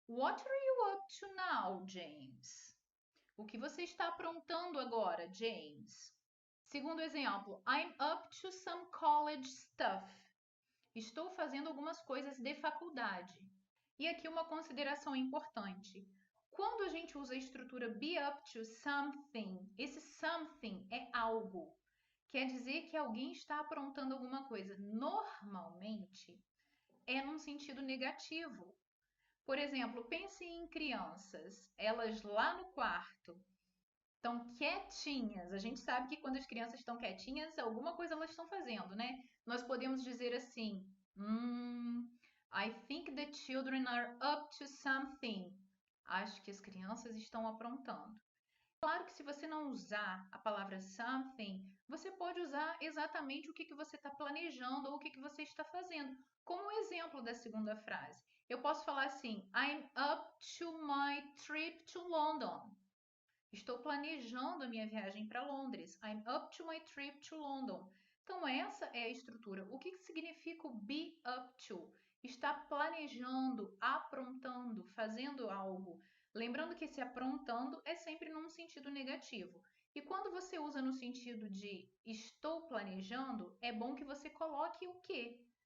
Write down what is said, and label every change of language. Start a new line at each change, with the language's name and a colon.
English: What are you up to now, James?
Portuguese: O que você está aprontando agora, James? Segundo exemplo,
English: I'm up to some college stuff.
Portuguese: Estou fazendo algumas coisas de faculdade. E aqui uma consideração importante. Quando a gente usa a estrutura be up to something, esse something é algo. Quer dizer que alguém está aprontando alguma coisa. Normalmente é num sentido negativo. Por exemplo, pense em crianças, elas lá no quarto estão quietinhas. A gente sabe que quando as crianças estão quietinhas, alguma coisa elas estão fazendo, né? Nós podemos dizer assim:
English: I think the children are up to something.
Portuguese: Acho que as crianças estão aprontando. Claro que se você não usar a palavra something, você pode usar exatamente o que você está planejando ou o que você está fazendo. Como o exemplo da segunda frase. Eu posso falar assim:
English: I'm up to my trip to London.
Portuguese: Estou planejando a minha viagem para Londres.
English: I'm up to my trip to London.
Portuguese: Então, essa é a estrutura. O que significa o be up to? Está planejando, aprontando, fazendo algo. Lembrando que esse aprontando é sempre num sentido negativo. E quando você usa no sentido de estou planejando, é bom que você coloque o quê?